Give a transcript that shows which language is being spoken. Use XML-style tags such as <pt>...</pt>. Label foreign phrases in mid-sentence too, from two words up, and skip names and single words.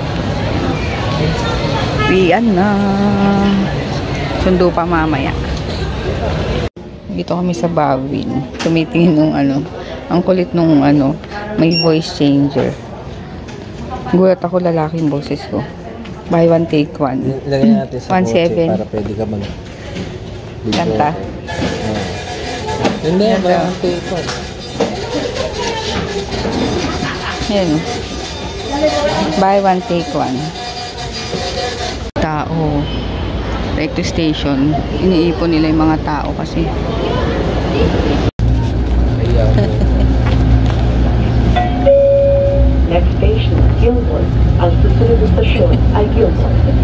<tl>Uwian na. Sundo pa mamaya. Dito kami sa Bawin. Tumitingin nung ano. Ang kulit nung ano. May</tl> <en>voice changer.</en> <tl>Gulat ako, lalaking boses ko.</tl> <en>Buy one, take one.</en> <tl>Ilagay natin sa 1.7. kotse para pwede ka mag... Kanta. Hindi, Ganda.</tl> <en>buy one take one.</en> <tl>Yan oh.</tl> <en>Buy one, take one. Tao. Like to station.</en> <tl>Iniipon nila yung mga tao kasi.</tl> <en>Next station, Gilmore.</en> <tl>Ang susunod na stasyon ay Gilmore.</tl>